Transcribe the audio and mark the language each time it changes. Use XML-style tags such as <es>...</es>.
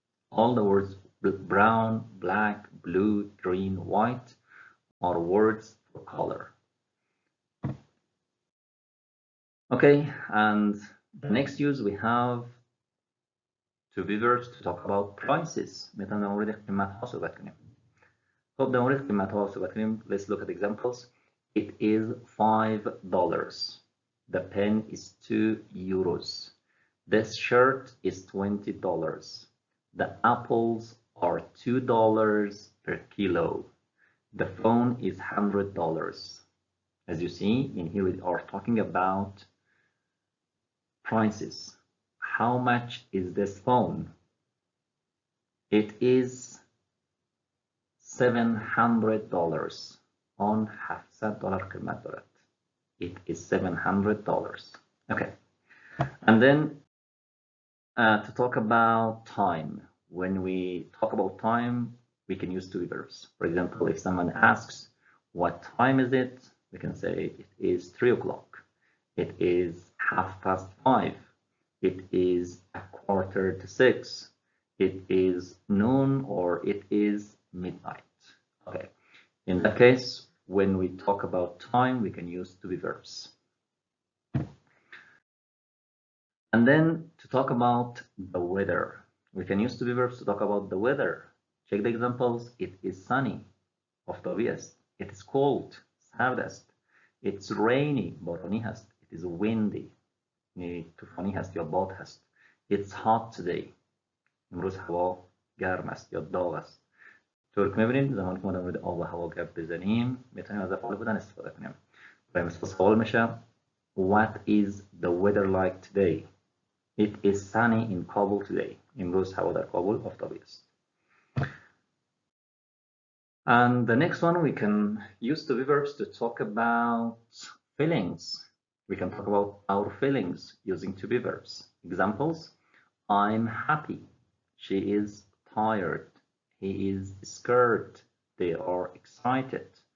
<en>All the words brown, black, blue, green, white are words for color. Okay, and the next use we have to be verbs to talk about prices.</en> <fa>میتونیم در مورد قیمت ها صحبت کنیم. خب در مورد قیمت ها صحبت کنیم.</fa> <en>Let's look at examples. It is $5. The pen is 2 euros. This shirt is $20. The apples are $2 per kilo. The phone is $100. As you see, in here we are talking about prices. how much is this phone? It is $700. On $700 كلمات دولار. It is $700. Okay. And then to talk about time. When we talk about time, we can use to be verbs. For example, if someone asks, what time is it? We can say it is 3 o'clock. It is 5:30. It is 5:45. It is noon, or it is midnight. Okay. In that case, when we talk about time, we can use to be verbs. And then to talk about the weather, we can use to be verbs to talk about the weather. Check the examples. It is sunny, obvious. It is cold, سرد. It's rainy،</en> <fa>بارانی هست.</fa> <en>It is windy،</en> <fa>طوفانی هست یا باد هست.</fa> <en>It's hot today،</en> <fa>امروز هوا گرم است یا داغ است. طور که می‌بینید زمانی که ما در مورد آب و هوا گپ بزنیم میتونیم از افعال بودن استفاده کنیم. برای مثال سوال میشه</fa> <en>What is the weather like today? It is sunny in Kabul today.</en> <fa>امروز هوا در کابل آفتابی است.</fa> <en>And the next one, we can use to be verbs to talk about feelings. We can talk about our feelings using to be verbs. Examples: I'm happy. She is tired. He is scared. They are excited.</en>